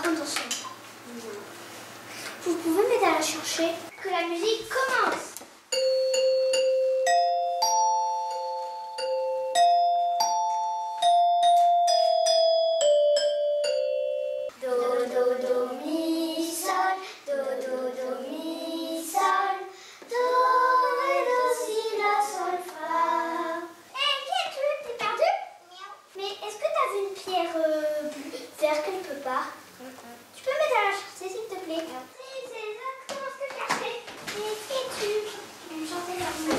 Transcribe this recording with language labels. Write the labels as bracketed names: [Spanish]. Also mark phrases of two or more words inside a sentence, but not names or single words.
[French] Attention. Vous pouvez m'aider à la chercher? Que la musique commence! Do, do, do, mi, sol. Do, do, do, mi, sol. Do, ré, do, si, la, sol, fa. Hé, qui es-tu? T'es perdu? Mais est-ce que t'as vu une pierre bleue, vert quelque part? Tu peux m'aider à la chercher, s'il te plaît? C'est exactement ce que je cherchais. Mais qui es-tu? Enchantée d'amour.